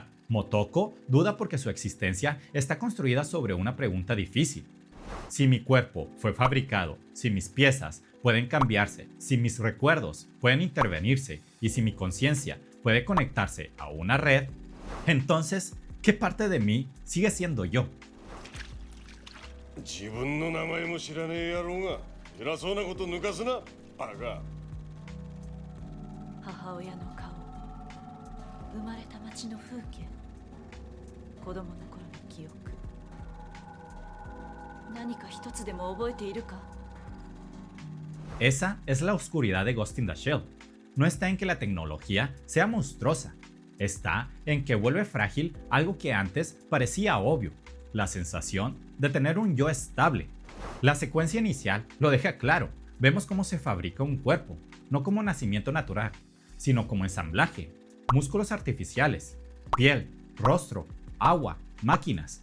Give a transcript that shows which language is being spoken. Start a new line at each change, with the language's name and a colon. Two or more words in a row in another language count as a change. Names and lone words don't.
Spanish: Motoko duda porque su existencia está construida sobre una pregunta difícil. Si mi cuerpo fue fabricado, si mis piezas pueden cambiarse, si mis recuerdos pueden intervenirse y si mi conciencia puede conectarse a una red, entonces, ¿qué parte de mí sigue siendo yo?
Japanese: 自分の名前も知らねえ野郎が偉そうなこと抜かすなバカ。母親の顔、生まれた町の風景、子供の頃の記憶。何か一つでも覚えているか？
Spanish: Esa es la oscuridad de Ghost in the Shell. No está en que la tecnología sea monstruosa, está en que vuelve frágil algo que antes parecía obvio, la sensación de tener un yo estable. La secuencia inicial lo deja claro, vemos cómo se fabrica un cuerpo, no como nacimiento natural, sino como ensamblaje, músculos artificiales, piel, rostro, agua, máquinas.